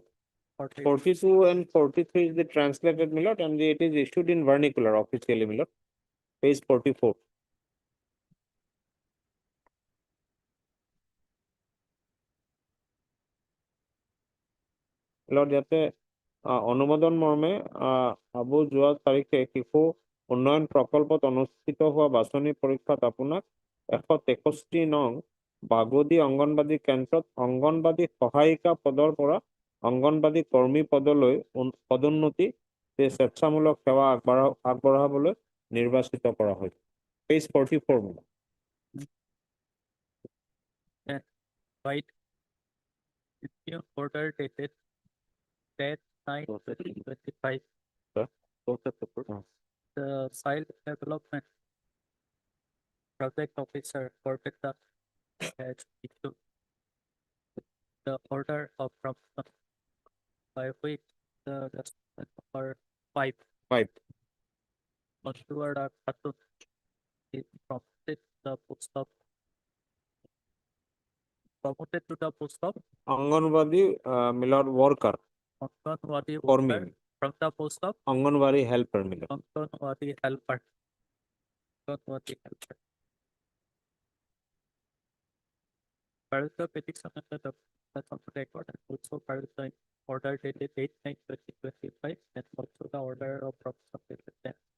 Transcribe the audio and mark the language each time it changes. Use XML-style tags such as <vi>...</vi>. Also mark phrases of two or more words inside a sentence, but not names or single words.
<en>42 and 43 is the translated, my lord, and it is issued in vernacular officially, my lord. Page 44.</en> <as>লর্ড যাতে অনুমোদন মৰ্মে আবু যোৱা তাৰিখে শিশু উন্নয়ন প্ৰকল্পত অনুষ্ঠিত হোৱা বাছনি পৰীক্ষাত আপোনাক 163 নং বাগদি অংগনবাদী কেন্দ্ৰত অংগনবাদী সহায়িকা পদৰ পৰা অংগনবাদী কৰ্মী পদলৈ পদোন্নতি স্বেচ্ছামূলক সেৱা আগবঢ়াবলৈ নিৰ্বাচিত কৰা হৈছে।</as> <en>পেজ 44 Right. Order dated 10/9/2025. The child development project officer Corbetta has issued the order of promotion by which the number 5. Oshuara Khatun is promoted to the post of Anganwadi Milan worker Anganwadi</en> <as>কর্মী</as> <en>worker from the post of Anganwadi helper, my lord. Anganwadi helper. Anganwadi helper. Filed the petition under the record and also filed the order dated 8/9/2025 and also the order of provincialization.</en>